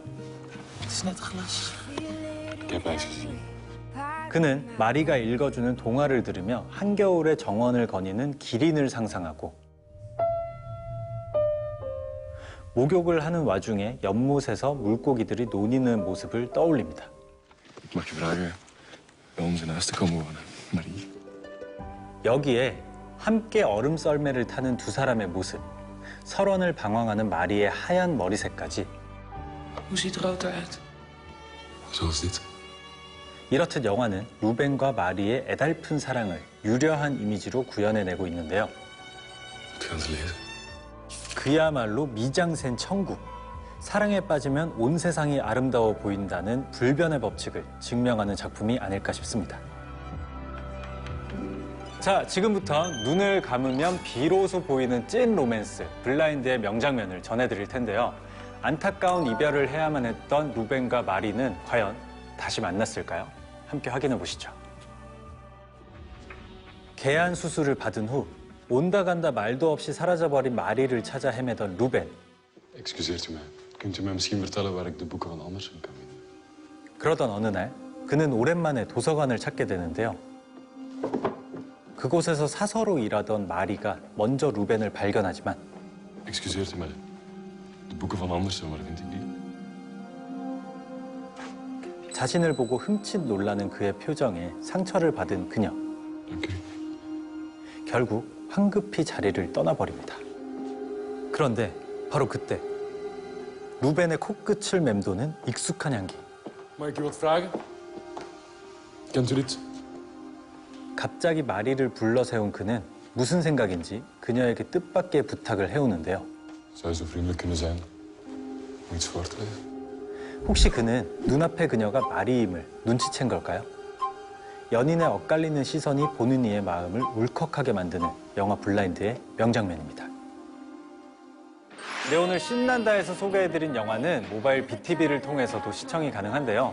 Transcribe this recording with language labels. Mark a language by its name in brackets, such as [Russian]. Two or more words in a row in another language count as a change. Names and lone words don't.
[Dutch] Het is net glas. Ik heb ijs gezien. [Korean] 그는 마리가 읽어주는 동화를 들으며 한겨울의 정원을 거니는 기린을 상상하고 목욕을 하는 와중에 연못에서 물고기들이 노니는 모습을 떠올립니다. [Dutch] Mag je vragen bij ons in huis te komen wonen, Marie? [Korean] 여기에 함께 얼음 썰매를 타는 두 사람의 모습, 설원을 방황하는 마리의 하얀 머리색까지 [Dutch] Hoe ziet rood eruit? Zoals dit. [Korean] 이렇듯 영화는 루벤과 마리의 애달픈 사랑을 유려한 이미지로 구현해내고 있는데요. [Dutch] Moet gaan ze lezen. [Korean] 그야말로 미장센 천국. 사랑에 빠지면 온 세상이 아름다워 보인다는 불변의 법칙을 증명하는 작품이 아닐까 싶습니다. 자, 지금부터 눈을 감으면 비로소 보이는 찐 로맨스, 블라인드의 명장면을 전해드릴 텐데요. 안타까운 이별을 해야만 했던 루벤과 마리는 과연 다시 만났을까요? 함께 확인해 보시죠. 개안 수술을 받은 후 온다 간다 말도 없이 사라져버린 마리를 찾아 헤매던 루벤. [Dutch] Excuseert u mij. Kunt u mij misschien vertellen waar ik de boeken van Andersen kan vinden? [Korean] 그러던 어느 날 그는 오랜만에 도서관을 찾게 되는데요. 그곳에서 사서로 일하던 마리가 먼저 루벤을 발견하지만 [Dutch] Excuseert u mij. De boeken van Andersen, waar vind ik die? [Korean] 자신을 보고 흠칫 놀라는 그의 표정에 상처를 받은 그녀. [Dutch] Oké. [Korean] 결국 황급히 자리를 떠나버립니다. 그런데 바로 그때 루벤의 코끝을 맴도는 익숙한 향기. [Dutch] Mag ik u wat vragen? Kent u dit? [Korean] 갑자기 마리를 불러 세운 그는 무슨 생각인지 그녀에게 뜻밖의 부탁을 해오는데요. [Dutch] Zou je zo vriendelijk kunnen zijn om iets voor te lezen? [Korean] 혹시 그는 눈앞의 그녀가 마리임을 눈치챈 걸까요? 연인의 엇갈리는 시선이 보는 이의 마음을 울컥하게 만드는 영화 블라인드의 명장면입니다. 네, 오늘 신난다에서 소개해드린 영화는 모바일 BTV를 통해서도 시청이 가능한데요.